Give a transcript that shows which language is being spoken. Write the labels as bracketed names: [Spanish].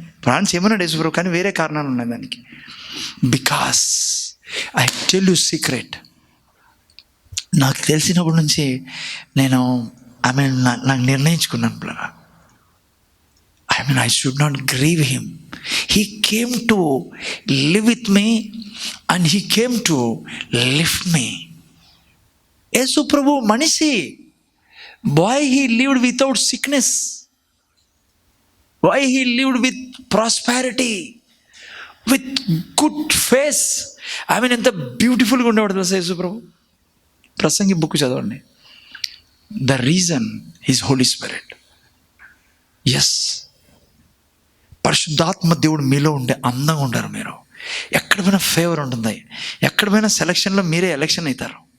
[Telugu] ప్రార్థన చేయమన్నాడు యేసుప్రభు, కానీ వేరే కారణాలు ఉన్నాయి దానికి. [English] because I tell you secret, [Telugu] నాకు తెలిసినప్పటి నుంచి నేను నాకు నిర్ణయించుకున్నాను, [English] I should not grieve him. He came to live with me and he came to lift me. [Telugu] యేసు ప్రభు మనిషి. [English] Why he lived without sickness? Why he lived with prosperity, with good face? [Telugu] ఎంత బ్యూటిఫుల్గా ఉండేవాడు తెలుసా యేసు ప్రభు. ప్రసంగి బుక్ చదవండి. [English] The reason is holy spirit. Yes, [Telugu] పరిశుద్ధాత్మ దేవుడు మీలో ఉండే అందంగా ఉంటారు. మీరు ఎక్కడ పోయినా ఫేవర్ ఉంటుంది, ఎక్కడ పోయినా సెలక్షన్లో మీరే ఎలక్షన్ అవుతారు.